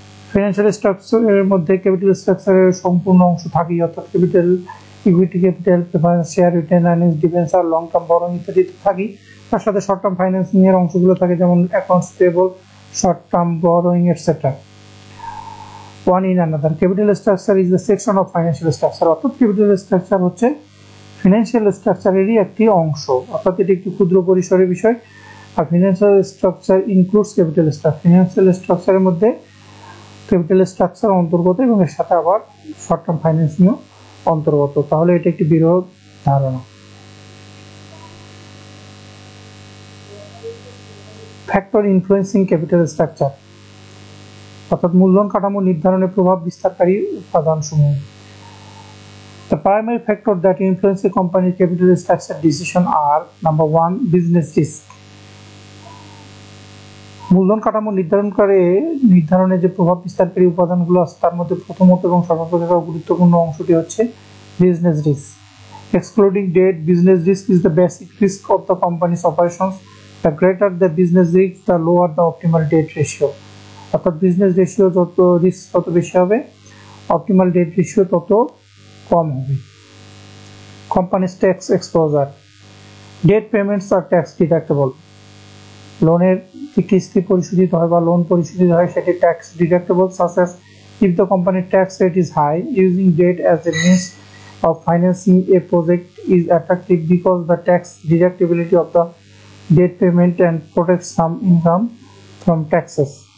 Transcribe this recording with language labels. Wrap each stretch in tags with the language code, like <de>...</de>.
<bn>Financial স্ট্রাকচারের মধ্যে capital স্ট্রাকচারের সম্পূর্ণ অংশ থাকেই, অর্থাৎ capital, equity capital, preference share, written earnings, debenture, long term borrowing ইত্যাদি থাকেই। তার সাথে শর্ট টার্ম ফাইন্যান্সিং এর অংশগুলো থাকে, যেমন accounts payable, short term borrowing etcetera.</bn> <en>One in another, capital structure is the section of financial structure।</en> <bn>অর্থাৎ capital structure হচ্ছে ফিনান্সিয়াল স্ট্রাকচারেরই একটি অংশ, অর্থাৎ এটি একটি ক্ষুদ্র পরিসরের বিষয়। আর financial structure includes capital structure. Financial স্ট্রাকচারের মধ্যে ক্যাপিটাল স্ট্রাকচার অন্তর্গত এবং এর সাথে আবার শর্ট টার্ম ফাইন্যান্সিংও অন্তর্গত। তাহলে এটি একটি বৃহৎ ধারণা।</bn> <en>factor influencing capital structure,</en> <bn>অর্থাৎ মূলধন কাঠামো নির্ধারণে প্রভাব বিস্তারকারী উপাদানসমূহ।</bn> <en>The primary factor that influence a company's capital structure decision are: number one, business risk।</en> <bn>মূলধন কাঠামো নির্ধারণে যে প্রভাব বিস্তারকারী উপাদানগুলো আছে তার মধ্যে প্রথমত এবং সর্বাপেক্ষা গুরুত্বপূর্ণ অংশটি হচ্ছে business risk.</bn> <en>Excluding debt, business risk is the basic risk of the company's operations. The greater the business risk, the lower the optimal debt ratio।</en> <bn>অর্থাৎ বিজনেস রেশিও যত রিস্ক তত বেশি হবে, অপটিমাল ডেট রেশিও তত কম হবে।</bn> <en>Companies tax exposure, debt payments আর tax deductible.</en> <bn>লোনের যে কিস্তি পরিশোধিত হয় বা লোন পরিশোধিত হয় সেটি tax</bn> <en>Deductible, such as if the company tax rate is high, using debt as a means of financing a project is attractive because the tax deductibility of the debt payment and protects some income from taxes.</en>